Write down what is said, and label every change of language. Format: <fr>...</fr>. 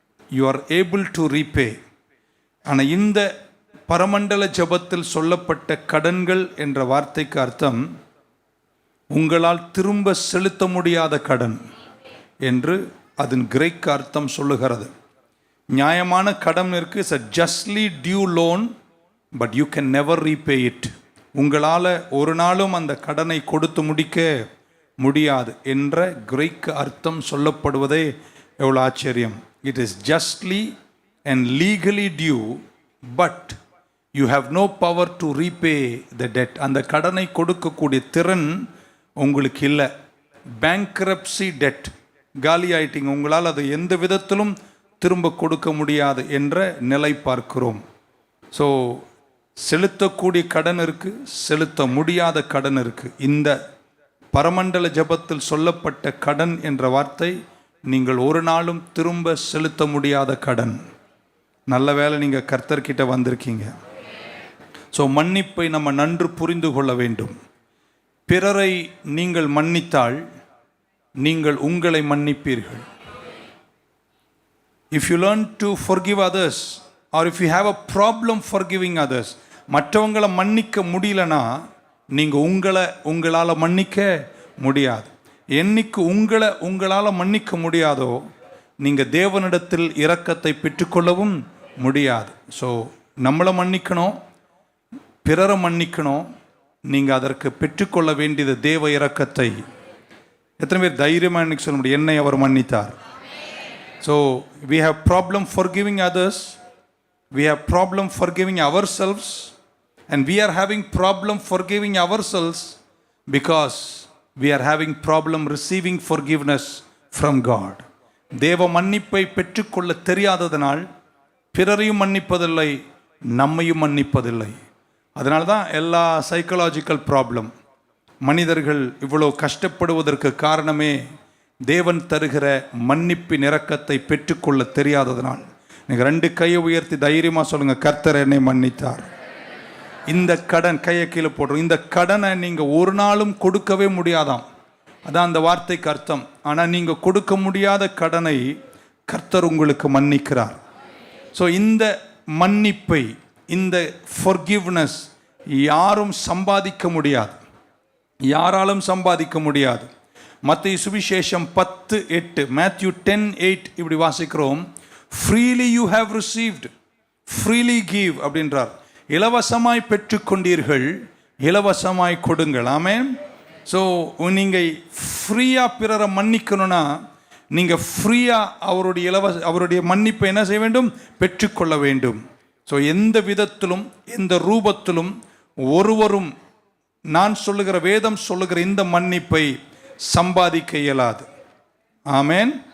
<en>you are able to repay.</en> <ta>ஆனால் இந்த பரமண்டல ஜெபத்தில் சொல்லப்பட்ட கடன்கள் என்ற வார்த்தைக்கு அர்த்தம் உங்களால் திரும்ப செலுத்த முடியாத கடன் என்று அதன் கிரேக்க அர்த்தம் சொல்லுகிறது. நியாயமான கடன் இருக்கு,</ta> <en>It's a justly due loan but you can never repay it.</en> <ta>உங்களால் ஒரு நாளும் அந்த கடனை கொடுத்து முடிக்க முடியாது என்ற கிரேக்க அர்த்தம் சொல்லப்படுவதே எவ்வளோ ஆச்சரியம்.</ta> <en>It is justly and legally due but you have no power to repay the debt.</en> <ta>அந்த கடனை கொடுக்கக்கூடிய திறன் உங்களுக்கு இல்லை.</ta> <en>bankruptcy debt,</en> <ta>காலி ஆயிட்டிங்க, உங்களால் அதை எந்த விதத்திலும் திரும்ப கொடுக்க முடியாது என்ற நிலை பார்க்கிறோம். ஸோ செலுத்தக்கூடிய கடன் இருக்குது, செலுத்த முடியாத கடன் இருக்குது. இந்த பரமண்டல ஜெபத்தில் சொல்லப்பட்ட கடன் என்ற வார்த்தை நீங்கள் ஒரு நாளும் திரும்ப செலுத்த முடியாத கடன். நல்ல வேளை நீங்கள் கர்த்தர்கிட்ட வந்திருக்கீங்க. ஸோ மன்னிப்பை நம்ம நன்று புரிந்து கொள்ள வேண்டும். பிறரை நீங்கள் மன்னித்தால் நீங்கள் உங்களை மன்னிப்பீர்கள்.</ta> <en>If you learn to forgive others or if you have a problem forgiving others,</en> <ta>மற்றவங்களை மன்னிக்க முடியலனா நீங்கள் உங்களால் மன்னிக்க முடியாது. என்னைக்கு உங்களால் மன்னிக்க முடியாதோ நீங்கள் தேவனிடத்தில் இரக்கத்தை பெற்றுக்கொள்ளவும் முடியாது. ஸோ நம்மளை மன்னிக்கணும், பிறரை மன்னிக்கணும். நீங்கள் அதற்கு பெற்றுக்கொள்ள வேண்டியது தேவ இரக்கத்தை. எத்தனை பேர் தைரியமாக இன்னைக்கு சொல்ல முடியும், என்னை அவர் மன்னித்தார்?</ta> <en>So we have problem forgiving others, we have problem forgiving ourselves, and we are having problem forgiving ourselves because we are having problem receiving forgiveness from God.</en> <ta>தேவ மன்னிப்பை பெற்றுக்கொள்ள தெரியாததனால் பிறரையும் மன்னிப்பதில்லை, நம்மையும் மன்னிப்பதில்லை. அதனால தான் எல்லா சைக்கலாஜிக்கல் ப்ராப்ளம், மனிதர்கள் இவ்வளோ கஷ்டப்படுவதற்கு காரணமே தேவன் தருகிற மன்னிப்பின் இரக்கத்தை பெற்றுக்கொள்ள தெரியாததனால். நீங்கள் 2 கையை உயர்த்தி தைரியமாக சொல்லுங்கள், கர்த்தர் என்னை மன்னித்தார். இந்த கடன், கையை கீழே போடுறோம், இந்த கடனை நீங்கள் ஒரு நாளும் கொடுக்கவே முடியாதாம். அதான் அந்த வார்த்தைக்கு அர்த்தம். ஆனால் நீங்கள் கொடுக்க முடியாத கடனை கர்த்தர் உங்களுக்கு மன்னிக்கிறார். ஸோ இந்த மன்னிப்பை, இந்த forgiveness யாரும் சம்பாதிக்க முடியாது, யாராலும் சம்பாதிக்க முடியாது. மத்தேயு சுவிசேஷம் 10:8,</ta> <en>Matthew 10:8</en> <ta>இப்படி வாசிக்கிறோம்,</ta> <en>freely you have received, freely give</en> <ta>அப்படின்றார். இலவசமாய் பெற்றுக்கொண்டீர்கள், இலவசமாய் கொடுங்கள். ஆமென். ஸோ நீங்கள் ஃப்ரீயாக பிறரை மன்னிக்கணும்னா நீங்கள் ஃப்ரீயாக அவருடைய மன்னிப்பை என்ன செய்ய வேண்டும்? பெற்றுக்கொள்ள வேண்டும். ஸோ எந்த விதத்திலும் எந்த ரூபத்திலும் ஒருவரும் நான் சொல்லுகிற, வேதம் சொல்லுகிற இந்த மன்னிப்பை சம்பாதிக்க இயலாது. ஆமென்.</ta>